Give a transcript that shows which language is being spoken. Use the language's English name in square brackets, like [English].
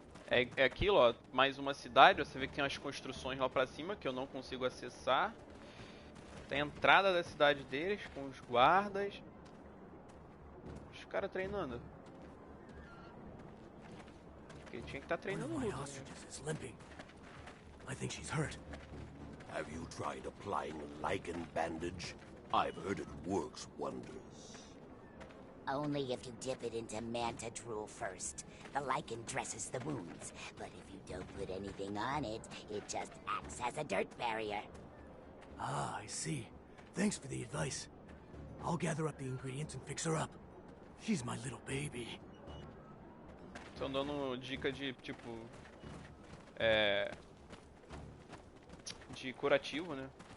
[Portuguese] É aquilo, ó. Mais uma cidade. Ó, você vê que tem umas construções lá pra cima que eu não consigo acessar. Tem a entrada da cidade deles com os guardas. Os caras treinando. Porque tinha que estar treinando luta. [English] I think she's hurt. Have you tried applying a lichen bandage? I've heard it works wonders. Only if you dip it into manta drool first. The lichen dresses the wounds, but if you don't put anything on it, it just acts as a dirt barrier. Ah, I see. Thanks for the advice. I'll gather up the ingredients and fix her up. She's my little baby. [Portuguese] Estão dando dica de, tipo... de curativo, né?